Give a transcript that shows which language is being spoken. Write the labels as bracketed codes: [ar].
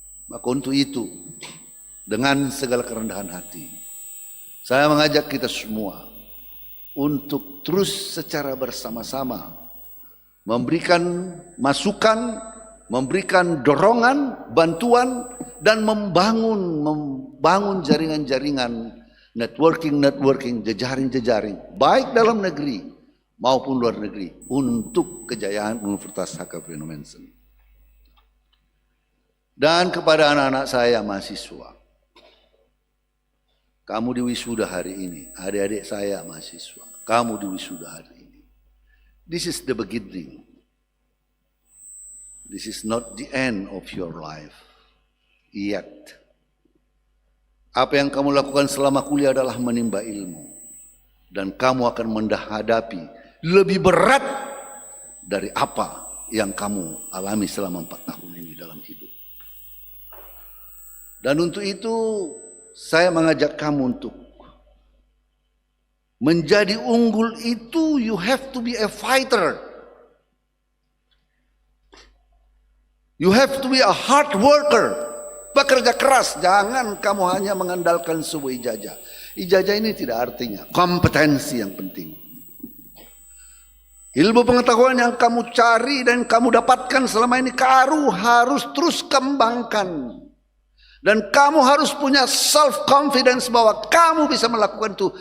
[id] Maka untuk itu, dengan segala kerendahan hati, saya mengajak kita semua untuk terus secara bersama-sama memberikan masukan, memberikan dorongan, bantuan, dan membangun jaringan-jaringan, networking, jejaring, baik dalam negeri maupun luar negeri untuk kejayaan Universitas HKBP Nommensen. Dan kepada anak-anak saya mahasiswa, kamu diwisuda hari ini, adik-adik saya mahasiswa, kamu diwisuda hari ini. [en] This is the beginning. This is not the end of your life yet. [id] Apa yang kamu lakukan selama kuliah adalah menimba ilmu. Dan kamu akan menghadapi lebih berat dari apa yang kamu alami selama 4 tahun ini dalam hidup. Dan untuk itu saya mengajak kamu untuk menjadi unggul itu, [en] you have to be a fighter. You have to be a hard worker. [id] Bekerja keras. Jangan kamu hanya mengandalkan sebuah ijazah. Ijazah ini tidak artinya. Kompetensi yang penting. Ilmu pengetahuan yang kamu cari dan kamu dapatkan selama ini, kamu harus terus kembangkan. Dan kamu harus punya self confidence bahwa kamu bisa melakukan itu.